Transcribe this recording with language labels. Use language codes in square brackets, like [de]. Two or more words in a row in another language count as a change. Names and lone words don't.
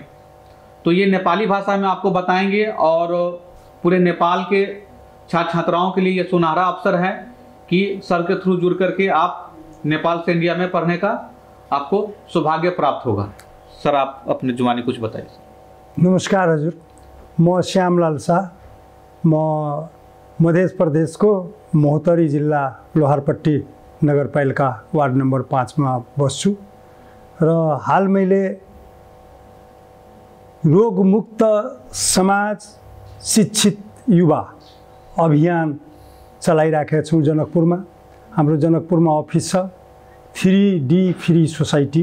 [hi] तो ये नेपाली भाषा में आपको बताएंगे और पूरे नेपाल के छात्र छात्राओं के लिए ये सुनहरा अवसर है कि सर के थ्रू जुड़ करके आप नेपाल से इंडिया में पढ़ने का आपको सौभाग्य प्राप्त होगा। सर आप अपने जुबानी कुछ बताइए। [ne] नमस्कार हजुर, म श्यामलाल शाह, म मध्य प्रदेश को महोत्तरी जिल्ला लोहारपट्टी नगरपालिका वार्ड नंबर 5 में बस्छु र हाल मैले रोगमुक्त समाज शिक्षित युवा अभियान चलाइराखेका छौँ जनकपुरमा। हाम्रो जनकपुरमा अफिस छ। 3D [en] free society.